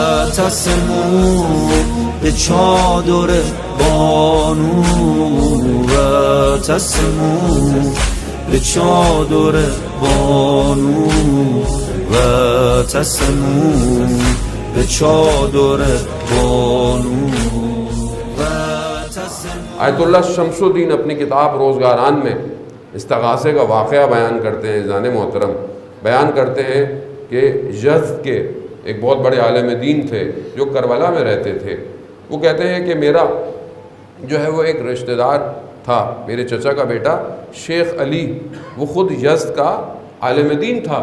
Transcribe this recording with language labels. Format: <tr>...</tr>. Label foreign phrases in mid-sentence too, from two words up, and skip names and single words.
<ur>واعتصموا به چادر بانو واعتصموا به چادر بانو واعتصموا به چادر بانو واعتصموا۔ آیت اللہ شمس الدین اپنی کتاب روزگاران میں استغاثے کا واقعہ بیان کرتے ہیں، زان محترم بیان کرتے ہیں کہ یزد کے ایک بہت بڑے عالم دین تھے جو کربلا میں رہتے تھے۔ وہ کہتے ہیں کہ میرا جو ہے وہ ایک رشتہ دار تھا، میرے چچا کا بیٹا شیخ علی، وہ خود یزد کا عالم دین تھا۔</ur>